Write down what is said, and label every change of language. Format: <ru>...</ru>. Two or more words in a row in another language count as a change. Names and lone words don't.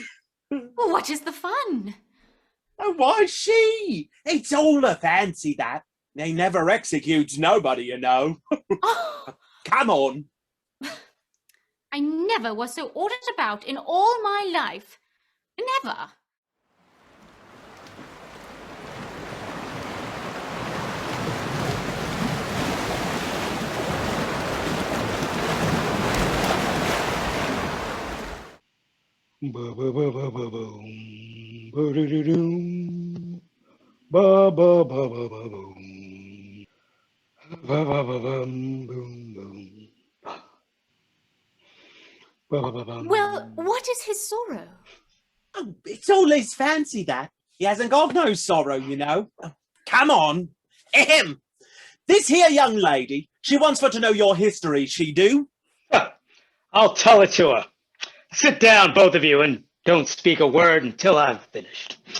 <en>Well, what is the fun? Oh, why she? It's all a fancy, that. They never execute nobody, you know. Oh, Come on. I never was so ordered about in all my life. Never. Ba ba ba ba ba boom, ba do do do, ba ba ba ba ba boom, ba ba ba bum boom boom, ba ba ba bum. Well, what is his sorrow? Oh, it's all his fancy, that. He hasn't got no sorrow, you know. Oh, come on. Ahem. This here young lady, she wants for to know your history, she do. I'll tell it to her. Sit down, both of you, and don't speak a word until I've finished.</en>